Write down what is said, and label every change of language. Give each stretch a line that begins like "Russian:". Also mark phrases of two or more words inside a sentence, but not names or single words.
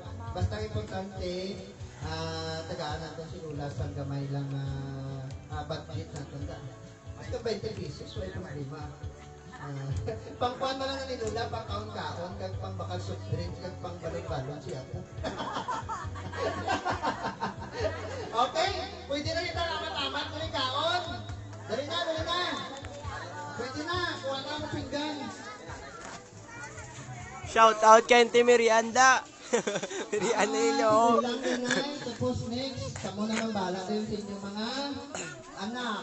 Hiligaynon: Basta importante, tagaan natin si Lula sa gamay lang budget natin. Basta 20 pesos, wala problema. Pangkuhan mo lang ni Lula, pang kaon-kaon, kag pang bakal
English: soft drink,
Hiligaynon: kag pang balon-balon siya po. Okay, pwede na kita amat-amat mo yung kaon. Dali na, dali na. Pwede na, kuha na mo pinggan.
English: Shout out
Hiligaynon: kay Auntie Merianda. Merianda ilo. Kulang inay, tapos next, kamo na lang bala sa inyong mga anak.